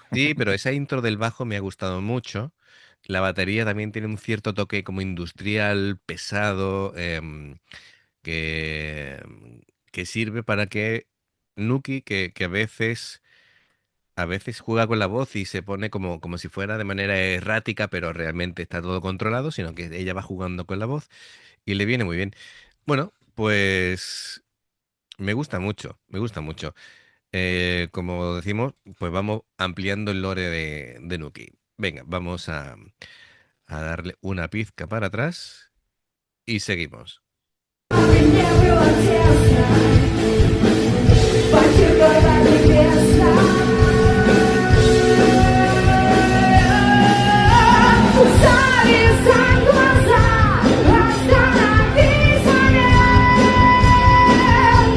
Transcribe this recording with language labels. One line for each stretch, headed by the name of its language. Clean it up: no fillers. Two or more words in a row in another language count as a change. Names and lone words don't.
Spanish: sí, pero esa intro del bajo me ha gustado mucho. La batería también tiene un cierto toque como industrial, pesado, que, que sirve para que Nuki, que a veces juega con la voz y se pone como si fuera de manera errática, pero realmente está todo controlado, sino que ella va jugando con la voz y le viene muy bien. Bueno, pues me gusta mucho, me gusta mucho. Como decimos, pues vamos ampliando el lore de Nuki. Venga, vamos a darle una pizca para atrás y seguimos.
Russian: Мне было тесно, почему небесно. Завязать глаза, остановись момент.